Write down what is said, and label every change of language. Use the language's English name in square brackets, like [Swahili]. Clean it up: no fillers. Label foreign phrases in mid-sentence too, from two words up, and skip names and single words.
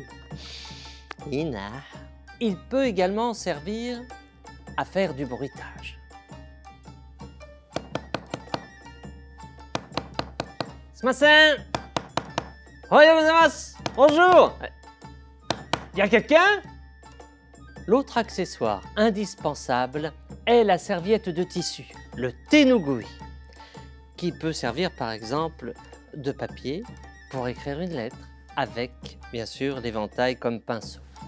[French] Ina. Il peut également servir à faire du bruitage. [Japanese] Sumimasen! おはようございます! [French] Bonjour! Y a quelqu'un? L'autre accessoire indispensable est la serviette de tissu, le tenugui, qui peut servir par exemple de papier pour écrire une lettre, avec bien sûr l'éventail comme pinceau.